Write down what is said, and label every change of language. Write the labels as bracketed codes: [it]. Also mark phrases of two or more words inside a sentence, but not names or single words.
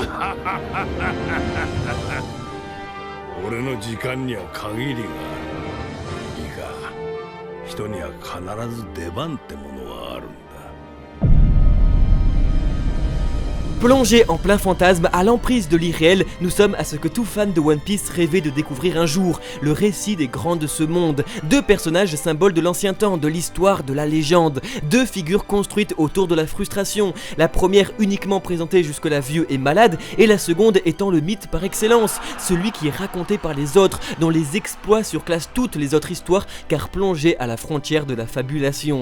[ja] 俺の時間には限りがある。いいか、人には必ず出番ってものはあるんだ。 [fr] Plongés en plein fantasme, à l'emprise de l'irréel, nous sommes à ce que tout fan de One Piece rêvait de découvrir un jour, le récit des grands de ce monde. Deux personnages symboles de l'ancien temps, de l'histoire, de la légende. Deux figures construites autour de la frustration. La première uniquement présentée jusque-là vieux et malade, et la seconde étant le mythe par excellence, celui qui est raconté par les autres, dont les exploits surclassent toutes les autres histoires, car plongé à la frontière de la fabulation.